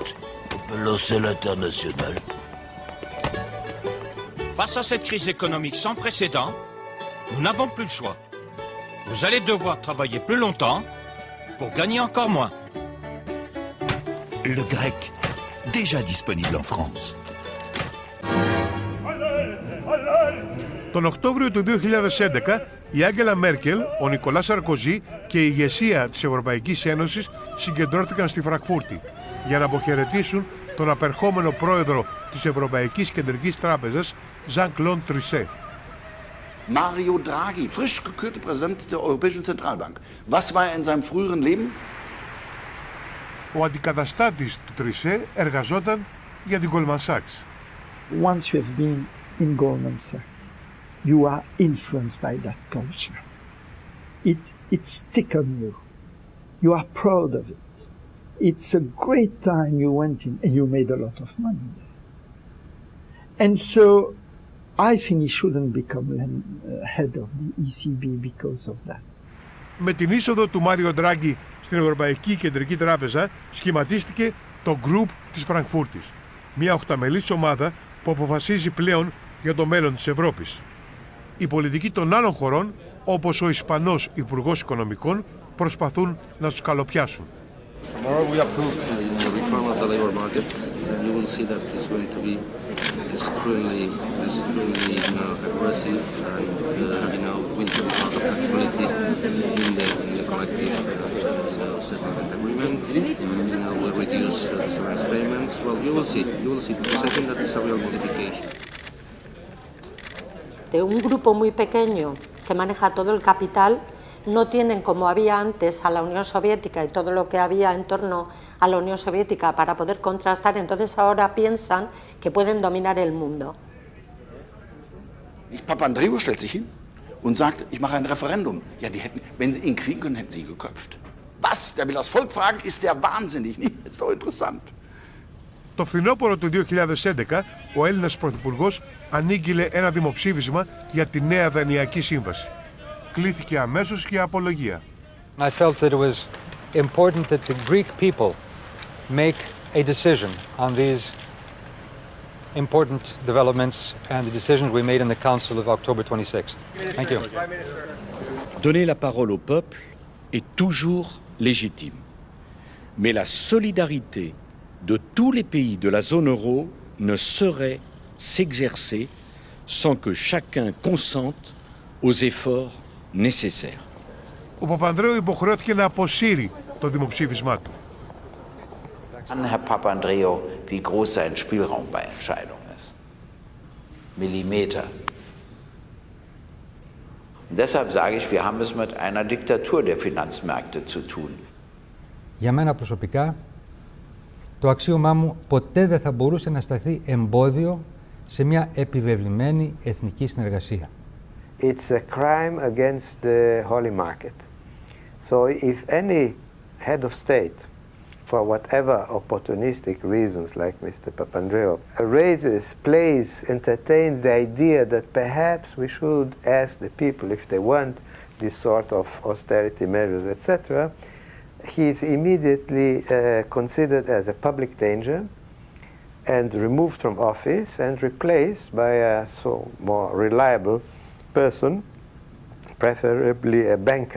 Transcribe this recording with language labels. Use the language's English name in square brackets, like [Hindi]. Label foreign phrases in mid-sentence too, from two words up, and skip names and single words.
[French] On peut lancer l'international. Face à cette crise économique sans précédent, nous n'avons plus le choix. Vous allez devoir travailler plus longtemps pour gagner encore moins. Le grec, déjà disponible en France. [Greek] Τον Οκτώβριο του 2011, η Άγγελα Μέρκελ, ο Νικολάς Σαρκοζή και η ηγεσία της Ευρωπαϊκής Ένωσης συγκεντρώθηκαν στη Φραγκφούρτη για να αποχαιρετήσουν τον απερχόμενο πρόεδρο της Ευρωπαϊκής Κεντρικής Τράπεζας, Ζαν Τρισέ. [German] Mario Draghi, frisch gekürter Präsident der Europäischen Zentralbank. Was war er in seinem früheren Leben? [Greek] Ο αντικαταστάτης του Τρισέ εργαζόταν για την Goldman Sachs. [English] Once you have been in Goldman Sachs, you are influenced by that culture. It sticks on you. You are proud of it. It's a great time you went in and you made a lot of money there. And so I think he shouldn't become head of the ECB because of that. [Greek] Με την είσοδο του Μάριο Ντράγκη στην Ευρωπαϊκή Κεντρική Τράπεζα σχηματίστηκε το Group της Φραγκφούρτης, μια οχταμελής ομάδα που αποφασίζει πλέον για το μέλλον της Ευρώπης. Οι πολιτικοί των άλλων χωρών, όπως ο Ισπανός Υπουργός Οικονομικών, προσπαθούν να τους καλοπιάσουν. [English] Tomorrow we approve the reform of the labor market, and you will see that it's going to be extremely aggressive, and going to be part of flexibility in the collective settlement agreement. We'll reduce severance payments. Well, you will see, because I think that is a real modification. [Spanish] De un grupo muy pequeño que maneja todo el capital, no tienen como había antes a la Unión Soviética y todo lo que había en torno a la Unión Soviética para poder contrastar, entonces ahora piensan que pueden dominar el mundo. [German] Papandréou stellt sich hin und sagt, ich mache ein Referendum. Ja, die hätten, wenn sie ihn kriegen können, hätten sie ihn geköpft. Was? Der will das Volk fragen, ist der wahnsinnig? Das ist so interessant. [Greek] Το φθινόπωρο του 2011, ο Έλληνας Πρωθυπουργός ανήγγειλε ένα δημοψήφισμα για τη νέα δανειακή σύμβαση. Κλήθηκε αμέσως για απολογία. [English] I felt that it was important that the Greek people make a decision on these important developments and the decisions we made in the Council of October 26th. Thank you. [French] Donner la parole au peuple est toujours légitime. Mais la solidarité de tous les pays de la zone euro ne saurait s'exercer sans que chacun consente aux efforts nécessaires. [Greek] Ο Παπανδρέου υποχρεώθηκε να αποσύρει το δημοψήφισμά του. [German] Herr Papandreou, wie groß sein Spielraum bei Entscheidungen ist. Millimeter. Und deshalb sage ich, wir haben es mit einer Diktatur der Finanzmärkte zu tun. [Greek] Για μένα προσωπικά, το αξίωμά μου ποτέ δεν θα μπορούσε να σταθεί εμπόδιο σε μια επιβεβλημένη εθνική συνεργασία. [English] It's a crime against the holy market. So if any head of state, for whatever opportunistic reasons like Mr. Papandreou, raises, plays, entertains the idea that perhaps we should ask the people if they want this sort of austerity measures, etc., he is immediately considered as a public danger and removed from office and replaced by a more reliable person, preferably a banker.